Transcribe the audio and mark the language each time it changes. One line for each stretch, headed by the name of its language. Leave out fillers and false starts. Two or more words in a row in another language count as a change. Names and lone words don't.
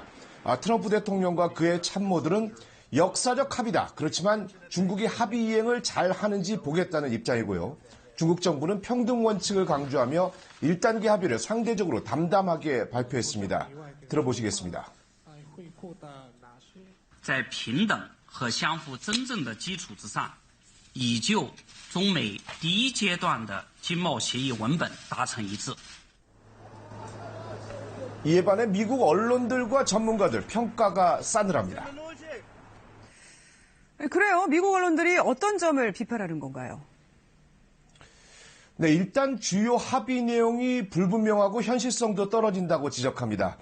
Korean: 트럼프 대통령과 그의 참모들은 역사적 합의다. 그렇지만 중국이 합의 이행을 잘 하는지 보겠다는 입장이고요. 중국 정부는 평등 원칙을 강조하며 1단계 합의를 상대적으로 담담하게 발표했습니다. 들어보시겠습니다.
Chinese: 在平等和相互尊重的基础之上，已就中美第一阶段的经贸协议文本达成一致。
Korean: 이에 반해 미국 언론들과 전문가들 평가가 싸늘합니다. 그래요. 미국 언론들이 어떤 점을 비판하는 건가요? 네, 일단 주요 합의 내용이 불분명하고 현실성도 떨어진다고 지적합니다.